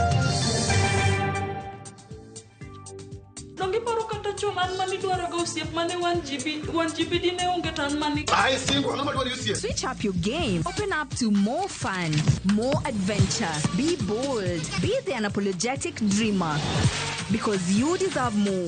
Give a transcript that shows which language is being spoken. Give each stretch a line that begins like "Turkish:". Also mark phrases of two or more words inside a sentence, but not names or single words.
Luo (Kenya and Tanzania): Dongi paro kata chuman mani dwaro go osiep mane
English: Switch up your game. Open up to more fun, more adventure. Be bold. Be the unapologetic dreamer. Because you deserve more.